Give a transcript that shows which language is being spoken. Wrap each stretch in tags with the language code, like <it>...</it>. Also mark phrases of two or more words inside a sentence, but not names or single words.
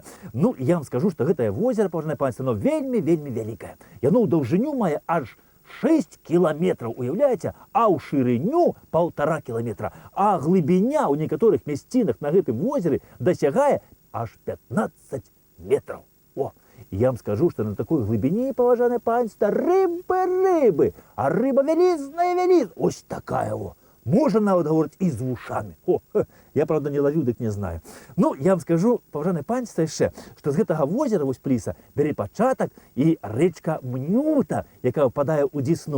<be>Ну, я вам скажу, што гэтае возера, паважанае панства, оно вельмі вялікае. Яно ў даўжыню мае аж 6 кіламетраў, уяўляеце? А ў шырыню 1,5 кіламетра. А глыбіня ў некаторых мясцінах на гэтым возеры дасягае аж 15 метраў.</be> <ru>О! Я вам скажу, что на такой глубине,</ru> <be>паважанае панства, рыбы, а рыба вялізная. Ось такая во. Можна нават гаворыць і з вушамі. О, я, правда, не ловіў, дык не знаю. Ну, я вам скажу, паважанае панства, яшчэ, што з гэтага возера вось Пліса бярэ пачатак і рэчка Мнюта, якая ўпадае ў Дзесну.</be>